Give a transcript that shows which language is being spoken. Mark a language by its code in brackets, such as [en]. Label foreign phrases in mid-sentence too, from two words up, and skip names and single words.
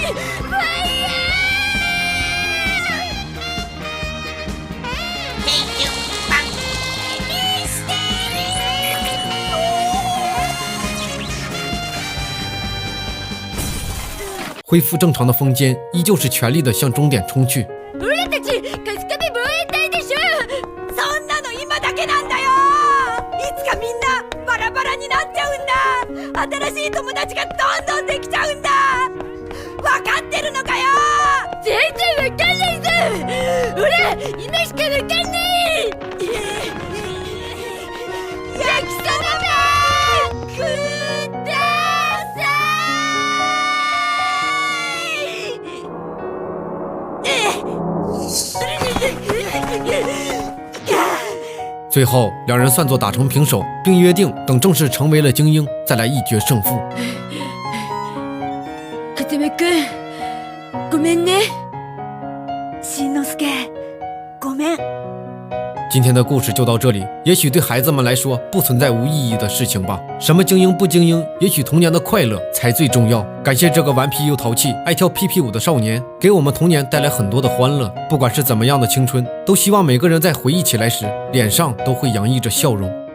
[zh] 恢复正常的风间依旧是全力地向终点冲去。 [ja] 俺たちカスカベ防衛隊でしょ。そんなの今だけなんだよ。いつかみんなバラバラになっちゃうんだ。新しい友達がどんどんできちゃうんだ。分かってるのかよ。全然分かんないぞ。俺今しか分かんない。焼きそばくださ [zh] 最后两人算作打成平手，并约定等正式成为了精英再来一决胜负。 [ja] はじめくん、ごめんね。しんのすけ、ごめん。 [zh] 今天的故事就到这里，也许对孩子们来说不存在无意义的事情吧。什么精英不精英，也许童年的快乐才最重要。感谢这个顽皮又淘气、爱跳屁屁舞的少年，给我们童年带来很多的欢乐。不管是怎么样的青春，都希望每个人在回忆起来时，脸上都会洋溢着笑容。